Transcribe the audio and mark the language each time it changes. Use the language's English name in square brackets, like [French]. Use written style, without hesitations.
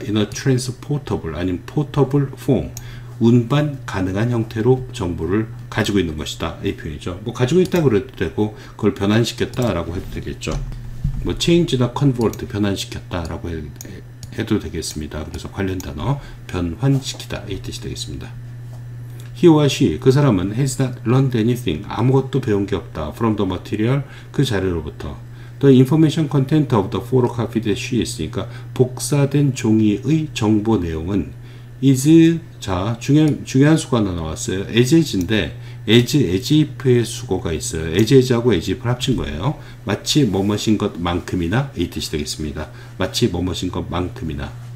[English] in a transportable, [Korean] 아니면 [English] portable form, [Korean] 운반 가능한 형태로 정보를 가지고 있는 것이다, 이 표현이죠. 뭐 가지고 있다 그래도 되고 그걸 변환시켰다 라고 해도 되겠죠. 뭐 change나 convert, 변환시켰다 라고 해도 되겠습니다. 그래서 관련 단어 변환시키다, 이 뜻이 되겠습니다. [English] He or she, [Korean] 그 사람은 [English] has not learned anything, [Korean] 아무것도 배운 게 없다. [English] From the material, [Korean] 그 자료로부터. [English] The information content of the photocopied sheets, [Korean] 그러니까 복사된 종이의 정보 내용은 is, 자, 중요한 수가 하나 나왔어요. as인데 as if의 수거가 있어요. as하고 as if를 합친 거예요. 마치 뭐뭐인 것만큼이나 이 뜻이 되겠습니다. 마치 뭐뭐인 것만큼이나.